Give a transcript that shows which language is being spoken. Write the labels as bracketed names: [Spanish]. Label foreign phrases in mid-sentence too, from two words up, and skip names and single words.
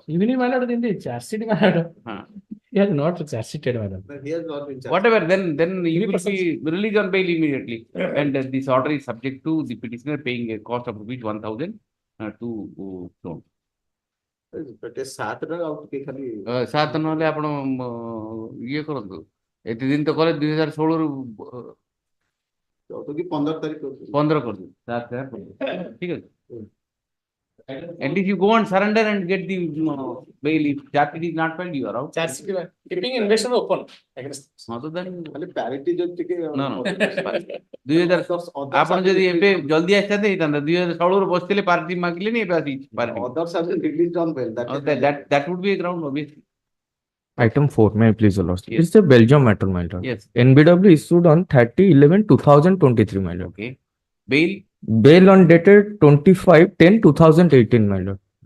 [English] Even if my lord in the charge sheet, my lord, Huh. he has not charge sheeted, my lord. But he has not been charged. Whatever, then you will 3%. be released on bail immediately. And this order is subject to the petitioner paying a cost of rupees 1,000 to loan. [Odia] But a 7 ର ଆଉ ଟିକେ ଖାଲି 7 ନହେଲେ ଆପଣ ଇଏ କରନ୍ତୁ, ଏତେ ଦିନ ତ କଲେ 2016 ରୁ ତ କି 15 ତାରିଖ କରୁଛି। 15 କରିଦିଅନ୍ତୁ, 7 ଠିକ ଅଛି। [English] At least you go and surrender and get the bail. If charge sheet is not filed, you are out. Charge sheet, keeping investigation open against. Other than [Odia] ଖାଲି parity ଯଦି ଟିକେ [English] No. [Odia] 2000 ଆପଣ ଯଦି ଏବେ ଜଲ୍ଦି ଆସିଥାନ୍ତେ ହେଇଥାନ୍ତା, 2016 ରୁ ବସିଥିଲେ ପାର୍ଟି ମାଗିଲେନି, ଏବେ ଆସି ପାର୍ଟି [English] others have been released on bail. that would be a ground obviously. Item 4, may I please allow? Yes. It's a Belgium matter, my lord. Yes. NBW issued on 30/11/2023, my lord. Okay. Bail. Bail on dated 25/10/2018, my lord.